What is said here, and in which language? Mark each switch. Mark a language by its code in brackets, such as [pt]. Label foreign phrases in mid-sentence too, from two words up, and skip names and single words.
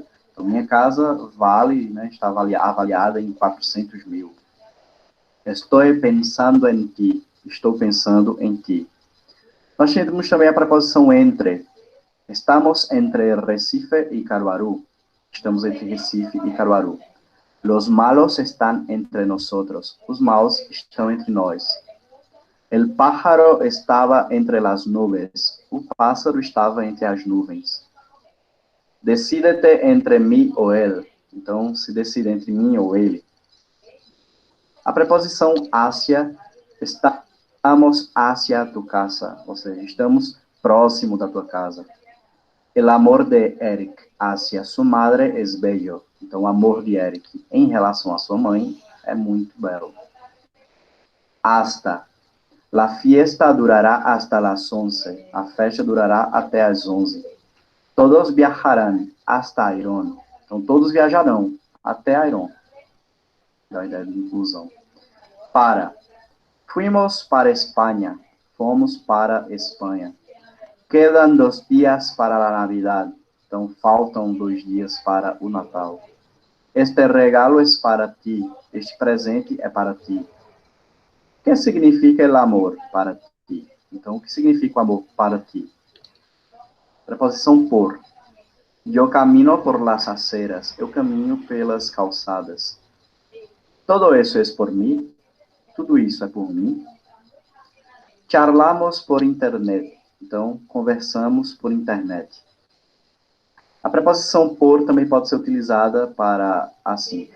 [pt] Então, minha casa vale, né, está avaliada em 400 mil. Estou pensando em ti. Estou pensando em ti. Nós temos também a preposição entre. Estamos entre Recife e Caruaru. Estamos entre Recife e Caruaru. [es] Los malos están entre nosotros. [pt] Os maus estão entre nós. [es] El pájaro estava entre las nubes. [pt] O pássaro estava entre as nuvens. [es] Decídete entre mim ou ele. [pt] Então, se decide entre mim ou ele. A preposição hacia, [es] estamos hacia tu casa. [pt] Ou seja, estamos próximo da tua casa. [es] El amor de Eric hacia su madre es bello. [pt] Então, o amor de Eric em relação à sua mãe é muito belo. [es] Hasta. La fiesta durará hasta las 11. [pt] A festa durará até as 11. [es] Todos viajarán hasta Airón. [pt] Então, todos viajarão até Airón. Da ideia de inclusão. Para. [es] Fuimos para Espanha. [pt] Fomos para Espanha. [es] Quedan 2 dias para a Navidad. [pt] Então, faltam 2 dias para o Natal. [es] Este regalo [pt] é para ti. Este presente é para ti. O que significa [es] el amor [pt] para ti? Então, o que significa o amor para ti? Preposição por. [es] Eu camino por las aceras. [pt] Eu caminho pelas calçadas. Todo isso é por mim. Tudo isso é por mim. [es] Charlamos por internet. [pt] Então, conversamos por internet. A preposição por também pode ser utilizada para assim.